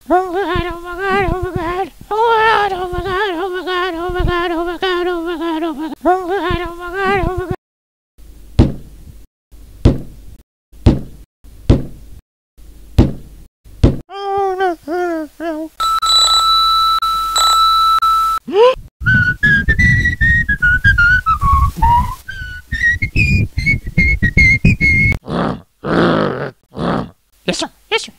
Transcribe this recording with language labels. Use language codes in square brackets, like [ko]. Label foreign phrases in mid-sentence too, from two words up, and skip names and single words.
[en] Oh my god, oh my god, oh my god. Oh my god, oh my god, oh my god, oh my god, oh my god, oh my god, oh my god. Oh my god, oh my god, oh my god. Oh no, no, no. Yes sir, yes sir.